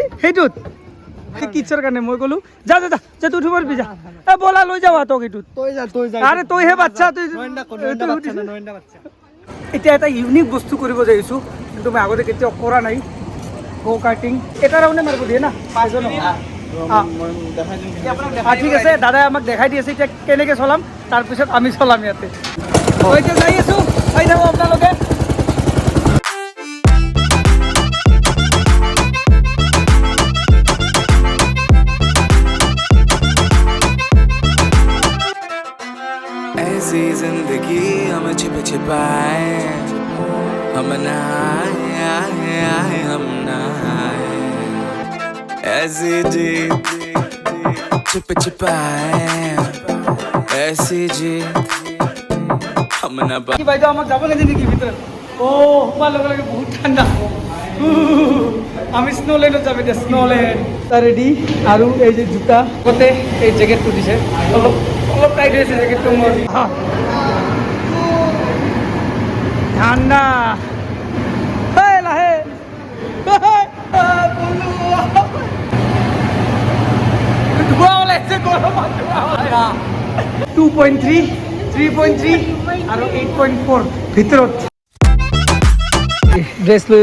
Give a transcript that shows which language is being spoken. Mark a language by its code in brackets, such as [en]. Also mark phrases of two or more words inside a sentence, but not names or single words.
[as] সেইটোত কিটছৰ কাৰণে মই ক'লোঁ যা তুই উঠিব পাৰিবি যা ব'লা লৈ যাওঁ তোক এইটোত আৰে তইহে বাচ্ছা তই এতিয়া এটা ইউনিক বস্তু কৰিব যাইছোঁ কিন্তু মই আগতে কেতিয়াও কৰা নাই [en] go karting [as] এটা ৰাউণ্ডে মাৰিব দিয়ে না 5 জন ঠিক আছে দাদাই আমাক দেখাই দি আছে এতিয়া কেনেকৈ চলাম তাৰপিছত আমি চলাম ইয়াতে এতিয়া যাই আছোঁ চাই থাকোঁ আপোনালোকে [hi] ऐसी जिंदगी हम छिप छिपाए हम नहाए हम नहाए ऐसी जी छिप छिपाए ऐसी जी हम न [as] কি বাইদেউ আমাক যাব লাগে নেকি ভিতৰত হোৱাৰ লগে লগে বহুত ঠাণ্ডা আমি স্নোলেণ্ডত যাম এতিয়া স্নোলেণ্ড ৰেডি আৰু এই যে জোতা আগতে এই জেকেটটো দিছে অলপ অলপ টাইট হৈছে জেকেটটো মোৰ ঠাণ্ডা লাহে ধোঁৱা ওলাইছে গৰমত ধোঁৱা ওলাইছে 2.3 3.3 আৰু 8.4 ভিতৰত ড্ৰেছ লৈ